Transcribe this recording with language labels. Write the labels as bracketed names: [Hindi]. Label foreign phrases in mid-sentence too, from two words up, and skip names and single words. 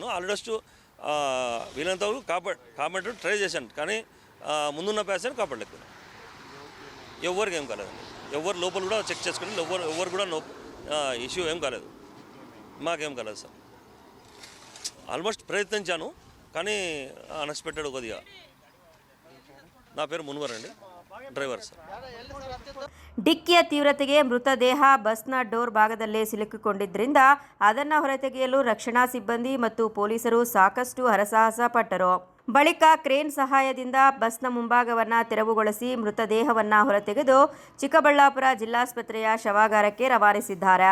[Telugu] ఆల్మోస్ట్ వీళ్ళంత కాపాడు ట్రై చేశాను, కానీ ముందున్న ప్యాసెంజర్ కాపాడలేదు. ఎవరికి ఏం కాలేదండి. ఎవరు లోపల కూడా చెక్ చేసుకుని ఎవరు కూడా ఇష్యూ ఏం కాలేదు, మాకేం కాలేదు సార్. ఆల్మోస్ట్ ప్రయత్నించాను, కానీ అన్ఎక్స్పెక్టెడ్ కొద్దిగా. నా పేరు మున్వర్ అండి, [English] driver sir. [Kannada] ಡಿಕ್ಕಿಯ ತೀವ್ರತೆಗೆ ಮೃತದೇಹ ಬಸ್ನ ಡೋರ್ ಭಾಗದಲ್ಲೇ ಸಿಲುಕಿಕೊಂಡಿದ್ದರಿಂದ ಅದನ್ನು ಹೊರತೆಗೆಯಲು ರಕ್ಷಣಾ ಸಿಬ್ಬಂದಿ ಮತ್ತು ಪೊಲೀಸರು ಸಾಕಷ್ಟು ಹರಸಾಹಸ ಪಟ್ಟರು. ಬಳಿಕ ಕ್ರೇನ್ ಸಹಾಯದಿಂದ ಬಸ್ನ ಮುಂಭಾಗವನ್ನು ತೆರವುಗೊಳಿಸಿ ಮೃತದೇಹವನ್ನು ಹೊರತೆಗೆದು ಚಿಕ್ಕಬಳ್ಳಾಪುರ ಜಿಲ್ಲಾಸ್ಪತ್ರೆಯ ಶವಾಗಾರಕ್ಕೆ ರವಾನಿಸಿದ್ದಾರೆ.